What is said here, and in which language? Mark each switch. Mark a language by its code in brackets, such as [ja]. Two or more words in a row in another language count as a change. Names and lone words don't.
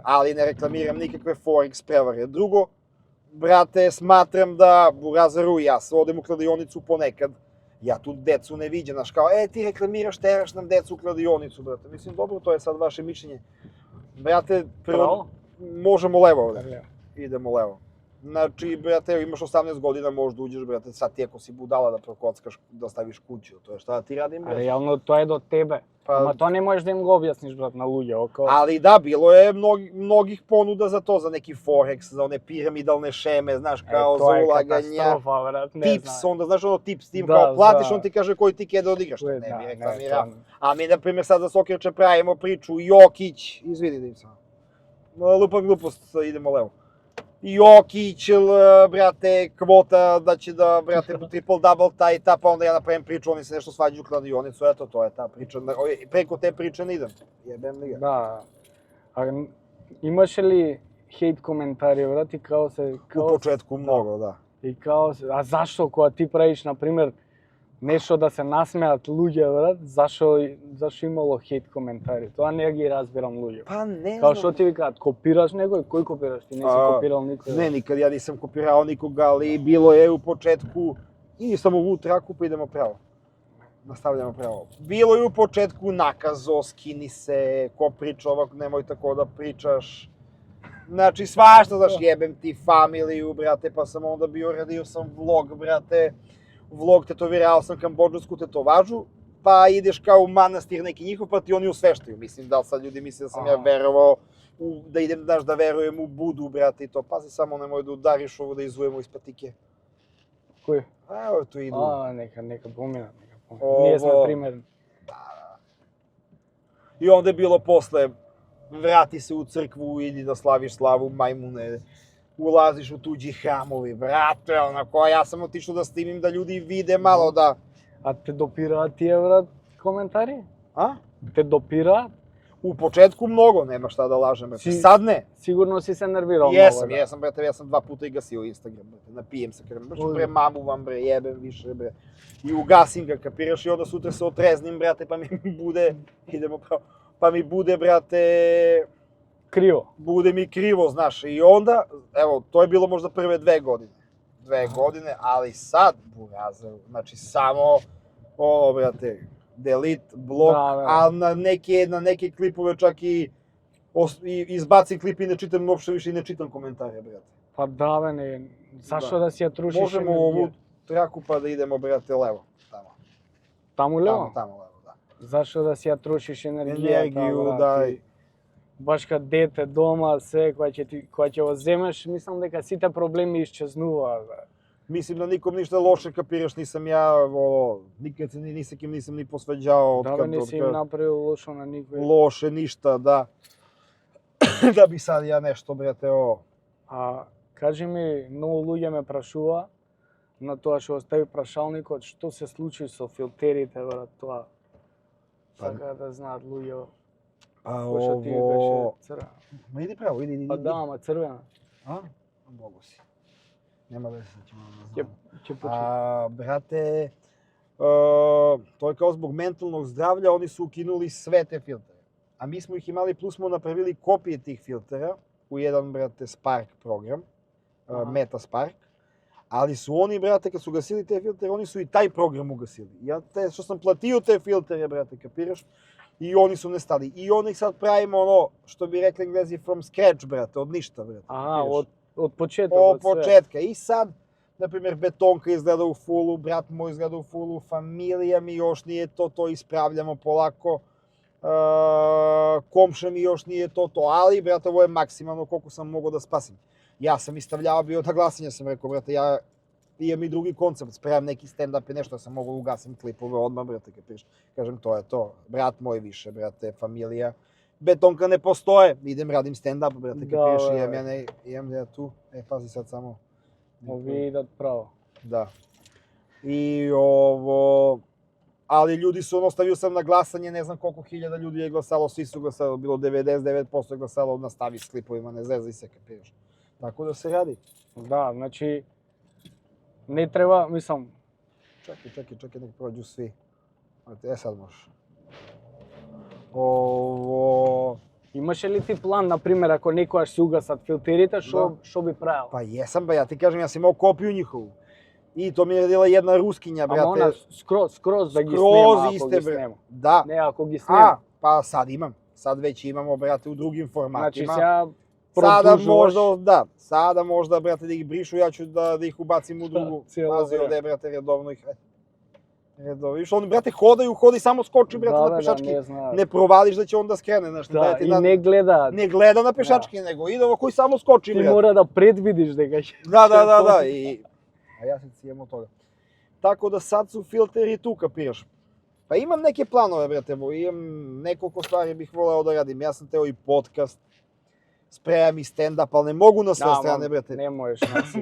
[sr] Ali ne reklamiram nikakve Forex prevare. Drugo, brate, smatram da Burazaru, ja se odem u kladionicu ponekad, ja tu decu ne viđem, znaš, kao, ti reklamiraš, teraš nam decu u kladionicu, brate. Mislim, dobro, to je sad vaše mišljenje. Brate, prvo, Pravo? možemo levo ovde, [mk] да. [sr] idemo levo. Znači, brate, imaš 18 godina, možda uđeš, brate, sad ti ako si budala da prokockaš, da staviš kuću, to je šta da ti radim, [mk] А [sr] brate. [mk] реално тоа е до тебе. [sr] Pa- [mk] Ама тоа не можеш да им го објасниш, брат, на луѓе, око. [sr] Ali da, bilo je mnogih ponuda za to, za neki Forex, za one piramidalne šeme, znaš, kao za [mk] тоа е [sr] ulaganja. [mk] катастрофа, брат, не [sr] Tips, [mk] знам. [sr] onda znaš ono tips, tim Da, kao platiš, da. on ti kaže koji tiket da odigraš, [mk] Тоа е, [sr] ne bi [mk] да, [sr] reklamirao. [mk] тоа- [sr] A mi, na primjer, sad za Sokerče pravimo priču, Jokić, izvini da im sam, lupam glupost, idemo levo. Jokić, brate, kvota da će da, brate, triple-double taj i ta, pa onda ja napravim priču, oni se nešto svađaju u kladionicu, eto, to je ta priča. Preko te priče ne idem, jebem li ga. [mk] Да. А имаше ли хейт коментари, брат, и као се... [sr] U [mk] Као, [sr] početku mnogo, da. [mk] и као се... А зашто, кога ти правиш, например, нешто да се насмеат луѓе, брат, зашто имало хейт коментари? Тоа не ги разбирам луѓе. [sr] Pa ne [mk] Као [sr] znam. [mk] што ти викаат, копираш некој? Кој копираш? Ти не си А, копирал никој. [sr] Ne, nikad ja nisam kopirao nikoga, ali bilo je u početku, i samo u traku pa idemo pravo. Nastavljamo pravo. Bilo je u početku nakazo, skini se, ko priča ovako, nemoj tako da pričaš. Znači, svašta, znaš, jebem ti familiju, brate, pa sam onda radio sam vlog, brate. Vlog, tetovirao sam kambodžansku tetovažu, pa ideš kao u manastir neki njihov, pa ti oni usveštaju. Mislim, da li sad ljudi misle da sam ja Aha. verovao, da idem, znaš, da verujem u Budu, brate, i to. Pazi, samo nemoj da udariš ovo, da izujemo iz patike. [mk] Кој? [sr] A, evo tu idu. [mk] Нека помина, нека помина. [sr] Ово- [mk] Ние сме пример. [sr] I onda je bilo posle, vrati se u crkvu, idi da slaviš slavu, majmune. ulaziš u tuđi hramovi, brate, onako, ja sam otišao da snimim da ljudi vide malo da... [mk] А те допираат тие брат коментари? [sr] A? [mk] Те допираат? [sr] U početku mnogo, nema šta da lažem, brate. [mk] Si- [sr] Sad ne. [mk] Сигурно си се нервирал [sr] Jesam, [mk] многу, да. [sr] jesam, brate, ja sam 2 puta i gasio Instagram, brate, napijem se, kažem, baš Oj. bre, mamuvam, bre, jebem više, bre. I ugasim ga, kapiraš, i onda sutra se otreznim, brate, pa mi bude, idemo pravo, pa mi bude, brate, [mk] Криво. [sr] bude mi krivo, znaš, i onda, evo, to je bilo možda prve 2 godine. 2 godine, ali sad, burazer, znači samo, ono, brate, delete, blok, Da, da. a na neke klipove čak i izbacim klip i ne čitam uopšte više i ne čitam komentare, brate. [mk] Па да, бе, не. Зашто Да. да си ја трушиш [sr] Možemo [mk] енергија? [sr] ovu traku pa da idemo, brate, levo. Tamo, [mk] Таму лево? [sr] tamo levo, da. [mk] Зашто да си ја трошиш енергијата, [sr] Енергiju, [mk] брат, да. и Баш кад дете дома, се која ќе го земеш, мислам дека сите проблеми исчезнуваат, бе. [sr] Mislim da nikom ništa loše, kapiraš, nisam ja, ono, nikad se ni sa kim nisam ni posvađao, [mk] Да, бе, не си им направил лошо на никој. [sr] loše, ništa, da. Da bi sad ja nešto, brate, ovo. [mk] А кажи ми, многу луѓе ме прашува на тоа што остави прашалникот, што се случи со филтерите, брат, тоа. Па- Сакаат да знаат луѓе. [sr] Pa [mk] Кој што ти [sr] ovo... [mk] беше црвена. [sr] Ma idi pravo, idi. [mk] Па да, ама црвена. [sr] A? Mogu si. Nema veze, sad ćemo da [mk] Ќе [sr] znamo. [mk] ќе почне. [sr] Brate, to je kao zbog mentalnog zdravlja, oni su ukinuli sve te filtere. A mi smo ih imali, plus smo napravili kopije tih filtera u jedan, brate, Spark program, Aha. Meta Spark. Ali su oni, brate, kad su gasili te filtere, oni su i taj program ugasili. Ja te, što sam platio te filtere, brate, kapiraš? I oni su nestali. I oni sad pravimo ono, što bi rekli Englezi, [en] from scratch, [sr] brate, od ništa, brate. [mk] Аха, [sr] kapiraš? [mk] од почеток, [sr] Od [mk] од све. [sr] početka. I sad, na primjer, Betonka izgleda u fullu, brat moj izgleda u fullu, familija mi još nije to ispravljamo polako. Komša mi još nije to, ali, brate, ovo je maksimalno koliko sam mogao da spasim. Ja sam istavljao bio na glasanje, sam rekao, brate, ja imam i drugi koncept, spremam neki stand-up i nešto, ja sam mogao ugasim klipove odmah, brate, kapiraš. Kažem, to je to, brat moj više, brate, familija. Betonka ne postoje, idem, radim stand-up, brate, Da, kapiraš, da. imam ja tu, pazi sad samo. [mk] Ови идат право. [sr] Da. I ovo... Ali ljudi su, ono, stavio sam na glasanje, ne znam koliko hiljada ljudi je glasalo, svi su glasalo, bilo 99% je glasalo, nastavi s klipovima, ne zezaj se, kapiraš. Tako da se radi. [mk] Да, значи не треба, мислам, [sr] Čekaj, nek prođu svi. Sad možeš. Ovo... [mk] имаше ли ти план, на пример, ако некојаш се угасат филтерите, што би правил? [sr] Pa jesam, ba, ja ti kažem, ja sam imao kopiju njihovu. I to mi je radila jedna Ruskinja, brate. [mk] Ама она скроз да ги [sr] Skroz [mk] снема, ако [sr] iste, [mk] ги [sr] bre. [mk] снема. [sr] Da. [mk] Не, ако ги снема. [sr] Pa sad imam. Sad već imamo, brate, u drugim [mk] Значи [sr] formatima. [mk] сега [sr] Sada [mk] продолжуваш. [sr] možda, da, sada možda, brate, da ih brišu, ja ću da ih ubacim u drugu. cijelo Pazi vreme. ovde, brate, redovno ih... Redovno, viš, oni, brate, hodi samo skoči, brate, na pešački. [mk] не знаат. [sr] Ne provališ da će on da skrene, znaš, [mk] Да, [sr] daje ti [mk] и [sr] na... [mk] не гледаат. [sr] Ne gleda na pešački, nego ide ovo koji samo skoči, [mk] Ти [sr] brate. [mk] мора да предвидиш дека ќе... [sr] Da, i... A ja se cijem od toga. Tako da sad su filteri tu, kapiraš. Pa imam neke planove, brate, imam nekoliko stvari bih voleo da radim. Ja sam teo i podcast, spremam i stand-up, ali ne mogu na sve strane, brate. [mk] Не можеш на сите.